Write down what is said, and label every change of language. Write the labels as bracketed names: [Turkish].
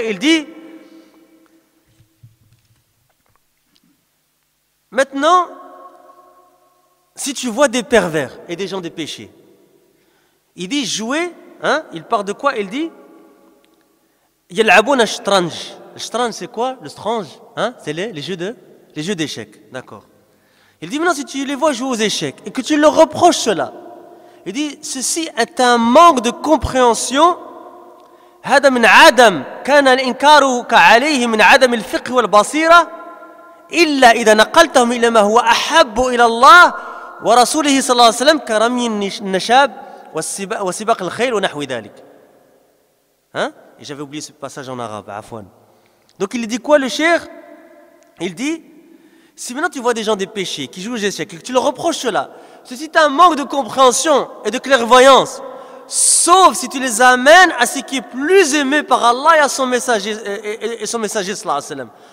[French] Il dit maintenant, si tu vois des pervers et des gens des péchés, il dit jouer, il part de quoi? Il dit [Arabic] يلعبون الشطرنج. [French] Le shطرنج c'est quoi? Le strange, c'est les jeux d'échecs, d'accord. Il dit maintenant si tu les vois jouer aux échecs et que tu leur reproches cela, il dit ceci est un manque de compréhension. [Arabic] هذا من عدم كان الإنكار عليه من عدم الفقه والبصيرة إلا إذا نقلتهم إلى ما هو أحب إلى الله ورسوله صلى الله عليه وسلم كرمي النشاب وسباق الخيل ونحو ذلك. [French] Et j'avais oublié ce passage en arabe, afwan. Donc il dit quoi le cheikh? Il dit si maintenant tu vois des gens des péchés qui jouent aux échecs et que tu leur reproches cela, ceci est un manque de compréhension et de clairvoyance, sauf si tu les amènes à ce qui est plus aimé par Allah et à son messager sallallahu alayhi wa sallam.